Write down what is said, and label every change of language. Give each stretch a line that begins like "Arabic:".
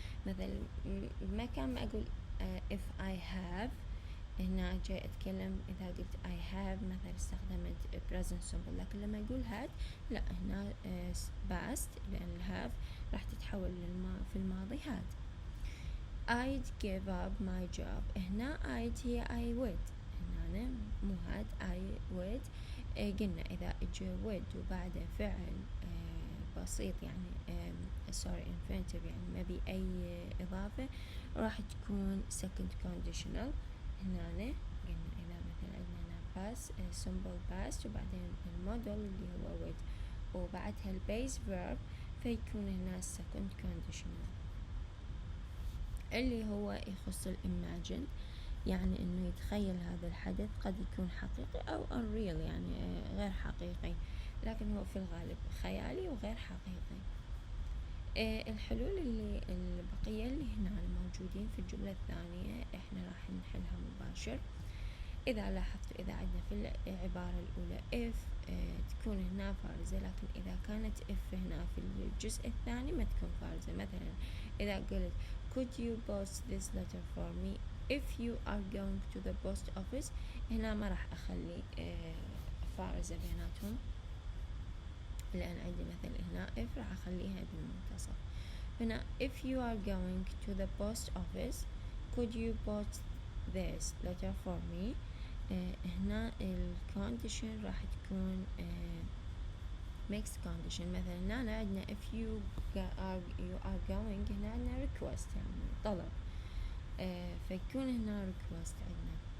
Arabic: مثل ما كان ما أقول
English: if I have،
Arabic: هنا جاي أتكلم إذا قلت I have مثلا استخدمت present simple، لكن لما يقول had لا، هنا past لأن have راح تتحول في الماضي had.
English: I'd give up my job، هنا I'd هي I would، هنا مو had I would.
Arabic: قلنا إذا اجى would وبعده فعل بسيط يعني sorry infinitive يعني ما بي أي إضافة، راح تكون second conditional. هنا قلنا إذا مثلا عندنا past simple past وبعدين المودل اللي هو would وبعدها البيز verb، فيكون هنا second conditional اللي هو يخص الimagine، يعني إنه يتخيل هذا الحدث قد يكون حقيقي أو unreal يعني غير حقيقي، لكن هو في الغالب خيالي وغير حقيقي. الحلول البقية اللي هنا موجودين في الجملة الثانية احنا راح نحلها مباشر. إذا لاحظتوا إذا عندنا في العبارة الأولى if تكون هنا فارزة، لكن إذا كانت if هنا في الجزء الثاني ما تكون فارزة. مثلا إذا قلت
English: could you post this letter for me if you are going to the post office،
Arabic: هنا ما راح أخلي فارزة بيناتهم، لأن عندي مثل هنا if راح أخليها بالمنتصف.
English: هنا if you are going to the post office could you post this letter for me.
Arabic: هنا الكونديشن راح تكون mixed condition. مثلا هنا عندنا
English: if you are going،
Arabic: هنا عندنا request يعني طلب، فيكون هنا request عندنا.